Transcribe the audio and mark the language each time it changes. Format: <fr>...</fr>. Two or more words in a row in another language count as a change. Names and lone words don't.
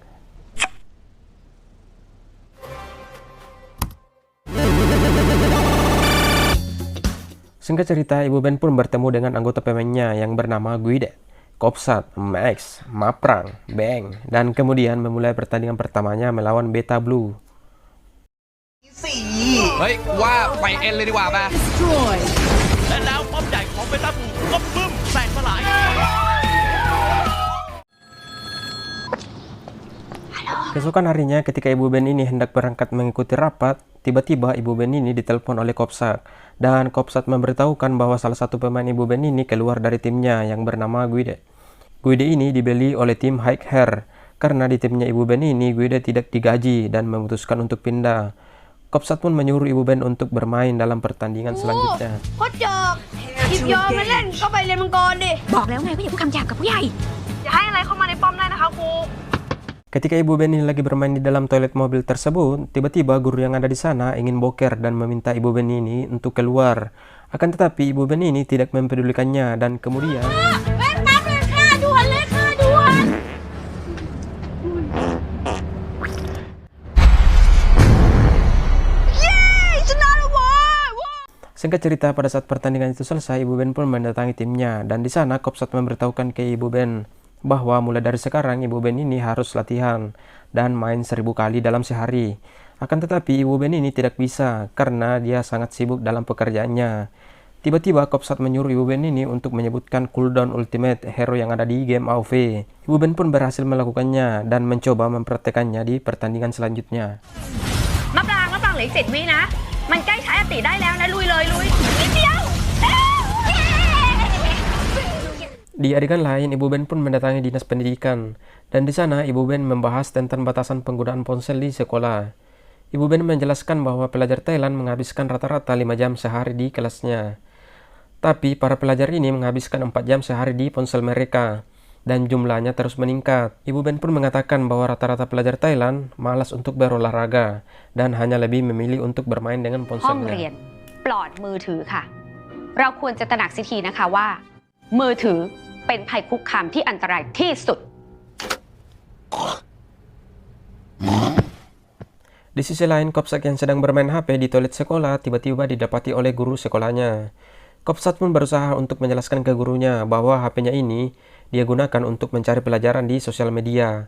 <id>Singkat cerita, Ibu Ben pun bertemu dengan anggota pemainnya yang bernama Guide, Kopsak, Max, Maprang, Bang, dan kemudian memulai pertandingan pertamanya melawan Beta Blue.</id> <th>เฮ้ยว่าไปเอ็นเลยดีกว่าป่ะและแล้วป้อมใหญ่ของเบต้าบูก็บึ้มแตกสลาย</th> <id>Keesokan harinya ketika Ibu Ben ini hendak berangkat mengikuti rapat, tiba-tiba Ibu Ben ini ditelepon oleh Kopsak. Dan Kopsak memberitahukan bahwa salah satu pemain Ibu Ben ini keluar dari timnya yang bernama Guide. Guide ini dibeli oleh tim High Hair karena di timnya Ibu Ben ini Guide tidak digaji dan memutuskan untuk pindah. Kopsak pun menyuruh Ibu Ben untuk bermain dalam pertandingan selanjutnya.</id> <th>โคตรจอกหยิบยอมมาเล่นก็ไปเรียนมังกรดิ บอกแล้วไงว่าอย่าพูดคำหยาบกับผู้ใหญ่ อย่าให้อะไรเข้ามาในป้อมได้นะคะครู</th> <id>Ketika Ibu Ben ini lagi bermain di dalam toilet mobil tersebut, tiba-tiba guru yang ada di sana ingin boker dan meminta Ibu Ben ini untuk keluar. Akan tetapi Ibu Ben ini tidak mempedulikannya dan kemudian</id> <th>เว้นแป๊บเลยค่ะด่วนเลยค่ะด่วน เย้ชนะแล้วเว้ย</th> <id>Singkat cerita, pada saat pertandingan itu selesai, Ibu Ben pun mendatangi timnya dan di sana Kopsak memberitahukan ke Ibu Ben bahwa mulai dari sekarang Ibu Ben ini harus latihan dan main 1000 kali dalam sehari. Akan tetapi Ibu Ben ini tidak bisa karena dia sangat sibuk dalam pekerjaannya. Tiba-tiba Kopsak menyuruh Ibu Ben ini untuk menyebutkan</id> <en>cooldown ultimate hero</en> <id>yang ada di game AOV. Ibu Ben pun berhasil melakukannya dan mencoba mempraktekannya di pertandingan selanjutnya.</id> <th>มะปรางเหลืออีก7 วินะ มันใกล้ใช้อติได้แล้วนะลุยเลยลุยนิดเดียว</th> <id>Di adegan lain, Ibu Ben pun mendatangi dinas pendidikan, dan di sana Ibu Ben membahas tentang batasan penggunaan ponsel di sekolah. Ibu Ben menjelaskan bahwa pelajar Thailand menghabiskan rata-rata 5 jam sehari di kelasnya. Tapi para pelajar ini menghabiskan 4 jam sehari di ponsel mereka, dan jumlahnya terus meningkat. Ibu Ben pun mengatakan bahwa rata-rata pelajar Thailand malas untuk berolahraga, dan hanya lebih memilih untuk bermain dengan</id> <th>ห้องเรีย</th> <id>ponselnya.</id> <th>นปลอดมือถือค่ะ เราควรจะตระหนักเสียทีนะคะว่า มือถือเป็นภัยคุกคามที่อันตรายที่สุด</th> <id>Di sisi lain, Kopsak yang sedang bermain HP di toilet sekolah tiba-tiba didapati oleh guru sekolahnya. Kopsak pun berusaha untuk menjelaskan ke gurunya bahwa HP-nya ini dia gunakan untuk mencari pelajaran di sosial media.</id>